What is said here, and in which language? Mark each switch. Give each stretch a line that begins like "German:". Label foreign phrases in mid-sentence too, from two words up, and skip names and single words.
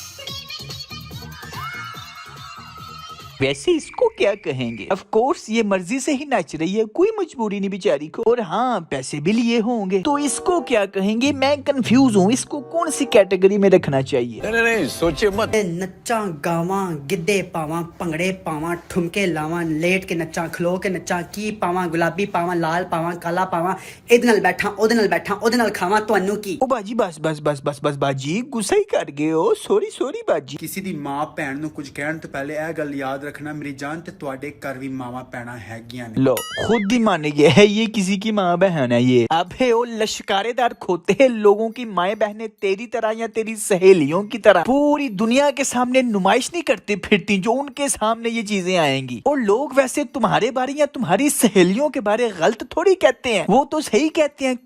Hindi: वैसे इसको क्या कहेंगे?
English: of course
Hindi: ये मर्जी से ही नाच रही है, कोई मजबूरी नहीं बेचारी को, और हाँ पैसे भी लिए होंगे, तो इसको क्या कहेंगे? मैं कंफ्यूज हूँ, इसको कौन सी कैटेगरी में रखना चाहिए? नहीं सोचे मत।
Punjabi: ਨੱਚਾਂ ਗਾਵਾਂ ਗਿੱਧੇ ਪਾਵਾਂ ਭੰਗੜੇ ਪਾਵਾਂ ਠੁਮਕੇ ਲਾਵਾਂ ਲੇਟ ਕੇ ਨੱਚਾਂ ਖਲੋ ਕੇ ਨੱਚਾਂ ਕੀ ਪਾਵਾਂ ਗੁਲਾਬੀ ਪਾਵਾਂ ਲਾਲ ਪਾਵਾਂ ਕਾਲਾ ਪਾਵਾਂ ਇਹਦੇ ਨਾਲ ਬੈਠਾਂ ਓਹਦੇ ਨਾਲ ਬੈਠਾਂ ਓਹਦੇ ਨਾਲ ਖਾਵਾਂ ਤੁਹਾਨੂੰ ਕੀ।
Hindi: ओ बाजी बस बाजी, गुस्सा ही कर गए हो, सॉरी बाजी।
Punjabi: ਕਿਸੇ ਦੀ ਮਾਂ ਭੈਣ ਨੂੰ ਕੁਝ ਕਹਿਣ ਤੋਂ ਪਹਿਲੇ ਇਹ ਗੱਲ ਯਾਦ ਰੱਖਣਾ, ਮੇਰੀ ਜਾਨ ਤੇ ਤੁਹਾਡੇ ਘਰ ਵੀ ਮਾਵਾਂ ਭੈਣਾਂ ਹੈਗੀਆਂ ਨੇ।
Hindi: लो खुद ही मान गए है ये किसी की माँ बहन है ये। अबे ओ लश्कारेदार खोते, लोगों की माएं बहनें तेरी तरह या तेरी सहेलियों की तरह पूरी दुनिया के सामने नुमाइश नहीं करती फिरती जो उनके सामने ये चीजें आएंगी। और लोग वैसे तुम्हारे बारे या तुम्हारी सहेलियों के बारे गलत थोड़ी कहते हैं, वो तो सही कहते हैं।